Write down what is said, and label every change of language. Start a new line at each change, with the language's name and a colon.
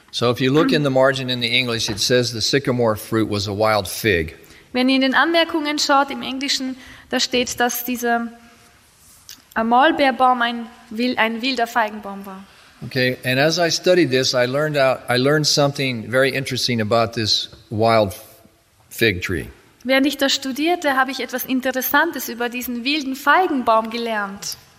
English: So if you look in the margin in the English, it says the sycamore fruit was a wild fig.
German: Wenn ihr in den Anmerkungen schaut im Englischen, da steht, dass dieser Maulbeerbaum ein wilder Feigenbaum war.
English: Okay, and as I studied this, I learned something very interesting about this wild fig tree.
German: Während ich das studierte, habe ich etwas Interessantes über diesen wilden Feigenbaum gelernt.